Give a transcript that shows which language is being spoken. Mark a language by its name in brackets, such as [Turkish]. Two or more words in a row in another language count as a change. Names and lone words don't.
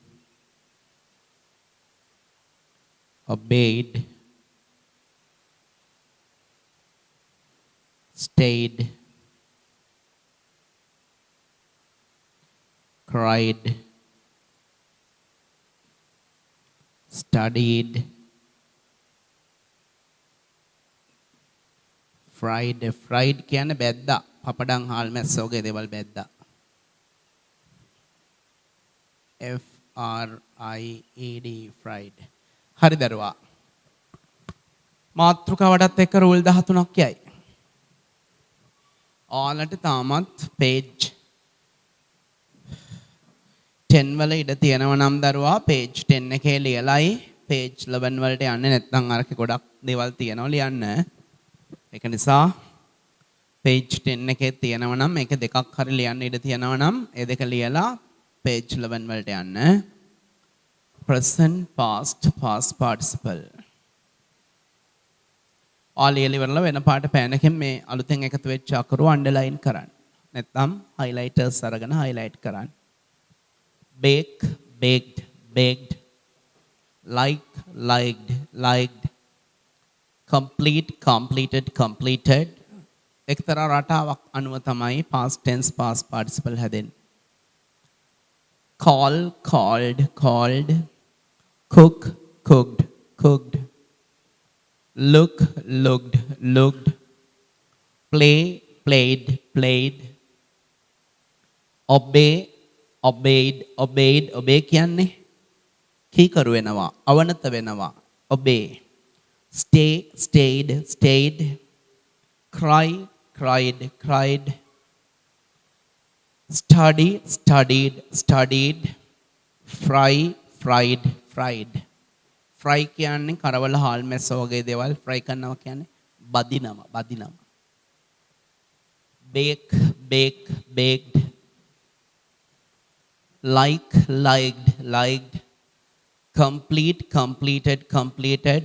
[English] obeyed, stayed, cried, studied, fried. [Sinhala] Fried කියන්නේ බැද්දා. පපඩම් හාල් මැස්ස වගේ දේවල් බැද්දා. [English] F R I E D fried. [Sinhala] හරි දරුවා. මාතෘකාවටත් එක්ක රූල් 13ක් යයි. ඔයාලට තාමත් page 10 වල ඉඩ තියෙනවා නම් දරුවා page 10 එකේ ලියලයි page 11 වලට යන්නේ නැත්නම් අරකේ ගොඩක් දේවල් තියෙනවා ලියන්න. ඒක නිසා page 10 එකේ තියෙනවා නම් මේක දෙකක් හරි ලියන්න ඉඩ තියෙනවා නම් ඒ දෙක ලියලා page 11 වලට යන්න. [English] present past past participle. [Sinhala] ආලියලි වල වෙන පාට පෑනකින් මේ අලුතෙන් එකතු වෙච්ච අකුරු අන්ඩර්ලයින් කරන්න. නැත්නම් highlighters අරගෙන highlight කරන්න. [English] bake, baked, baked, like, liked, liked, complete, completed, completed. [Sinhala] එක්තරා රටාවක් අනුව තමයි [English] past tense past participle [Sinhala] හැදෙන්නේ. [English] call, called, called, cook, cooked, cooked, look, looked, looked, play, played, played, obey, obeyed, obeyed, obey කියන්නේ [Sinhala] කීකරු වෙනවා, අවනත වෙනවා, [English] obey. stay, stayed, stayed, cry, cried, cried, study, studied, studied, fry, fried, fried. [Sinhala] fry කියන්නේ කරවල හාල් මැස්ස වගේ දේවල් fry කරනවා කියන්නේ බදිනවා, බදිනවා. [English] bake, bake, baked, like, liked, liked, complete, completed, completed,